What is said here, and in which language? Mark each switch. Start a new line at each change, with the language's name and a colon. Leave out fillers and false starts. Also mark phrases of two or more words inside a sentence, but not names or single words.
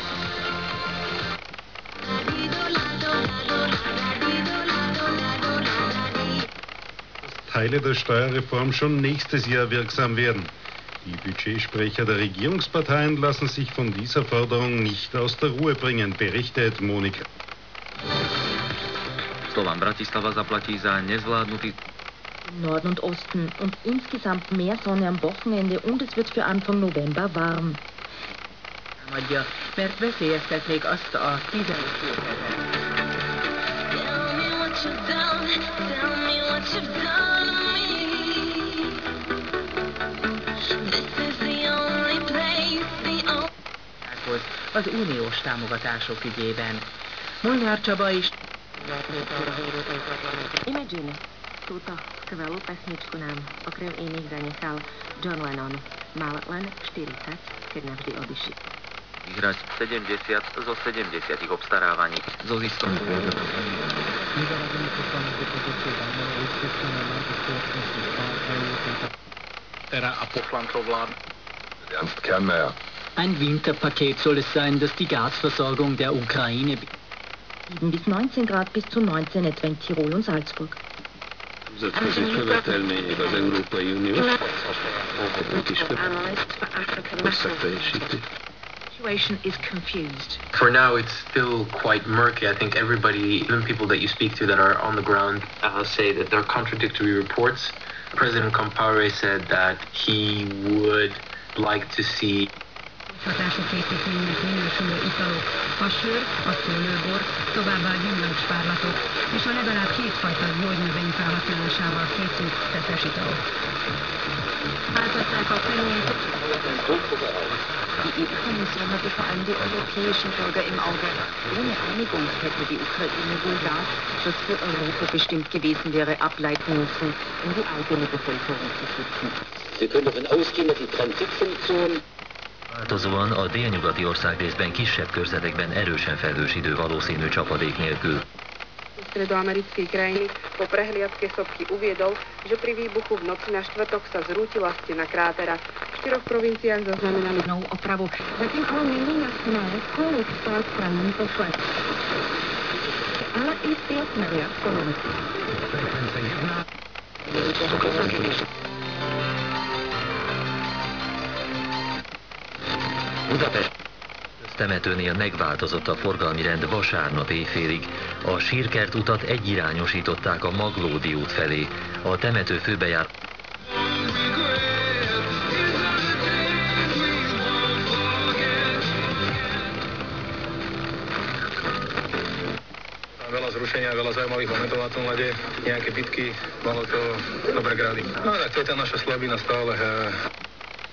German: Teile der Steuerreform schon nächstes Jahr wirksam werden. Die Budgetsprecher der Regierungsparteien lassen sich von dieser Forderung nicht aus der Ruhe bringen, berichtet Monika.
Slovak: Slovan Bratislava zaplatí za nezvládnutý...
German: Norden und Osten und insgesamt mehr Sonne am Wochenende und es wird für Anfang November warm.
Hungarian: Mert veszélyeztetnék azt a 15 az uniós támogatások ügyében. Molnár Csaba is...
Slovak: Imagine, túto skvelú pesničku nám okrem iných zanechal John Lennon. Mal len 40, keď navždy odišiel. Vyhrať 70 zo 70 obstarávaní so ziskom. A poslancov vládne.
German: Ernst Kernmeier. Ein Winterpaket soll es sein, das die Gasversorgung der Ukraine... 7 bis 19 Grad bis zu 19 etwa in Tirol und Salzburg.
Hungarian: Nemzetközi követelmények az Európai Unió
English: Situation is confused. For now, it's still quite murky. I think everybody, even people that you speak to that are on the ground, say that there are contradictory reports. President Compaore said that he would like to see
Hungarian: Hatások építménynek minősülő italok, a sör, a szőlőbor, továbbá a gyümölcspárlatok, és a legalább 2 fajta gyógynövény felhasználásával készült szeszes italok. Váltották a fenyőt.
German: Die EU-Kommission hatte vor allem die europäischen Bürger im Auge. Ohne Einigung hätte die Ukraine wohl das, was für Europa bestimmt gewesen wäre, ableiten müssen, um die eigene Bevölkerung zu schützen. Wir können davon ausgehen, dass die Transitfunktion
Hungarian: Változóan a délnyugati országrészben kisebb körzetekben erősen felhős idő valószínű csapadék nélkül.
Slovak: Stredoamerickej krajiny po prehliadke sopky uviedol, že pri výbuchu v noci na štvrtok sa zrútila stena krátera. V 4 provinciách zaznamenali novú opravu.
Czech: Zatím ale není jasné, kolik stát krajiny pošle. Ale i 5 miliard korun.
Hungarian: Budapest temetőnél megváltozott a forgalmi rend vasárnap éjfélig. A Sírkert utat egyirányosították a Maglódi út felé. A temető főbejár...
Slovak: Veľa zrušenia, veľa zaujímavých momentov na tom lade, nejaké bitky, malo to dobré grády. No tak to je tá naša slabina stále.